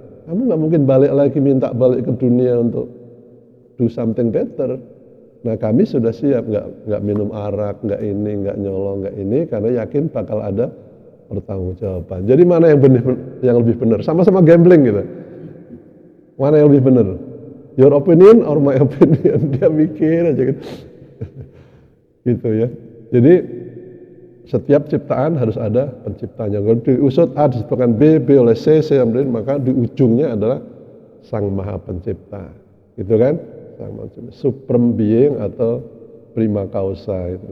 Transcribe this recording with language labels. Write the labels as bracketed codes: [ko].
[id] Kamu nggak mungkin balik lagi minta balik ke dunia untuk [en] do something better. [id] Nah, kami sudah siap, nggak minum arak, nggak ini, nggak nyolong, nggak ini, karena yakin bakal ada pertanggungjawaban. Jadi mana yang lebih benar? Sama-sama gambling gitu. Mana yang lebih benar? [en] Your opinion or my opinion? [id] Dia mikir aja gitu. Gitu ya. Jadi setiap ciptaan harus ada penciptanya. Kalau diusut A disebutkan B oleh C oleh D, maka di ujungnya adalah Sang Maha Pencipta. Gitu kan? Sang Maha Pencipta. Supreme being atau prima causa. Gitu.